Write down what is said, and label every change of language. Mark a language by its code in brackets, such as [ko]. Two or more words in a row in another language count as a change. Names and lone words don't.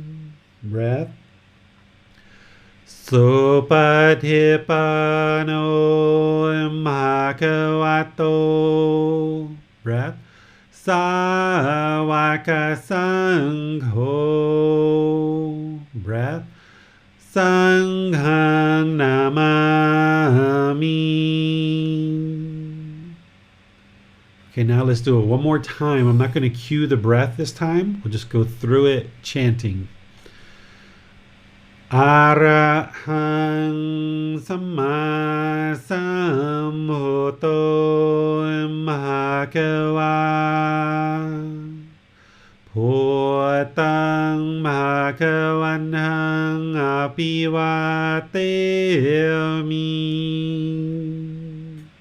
[pi] Breath. Supatipano bhagavato. Breath. Sāvaka Sangho. Breath. Sanghang Namami. [en] Okay, now let's do it one more time. I'm not going to cue the breath this time. We'll just go through it chanting. [pi] Arahang Samma Sambuddho Bhagava. Bhutang bhagavantang apivateyami.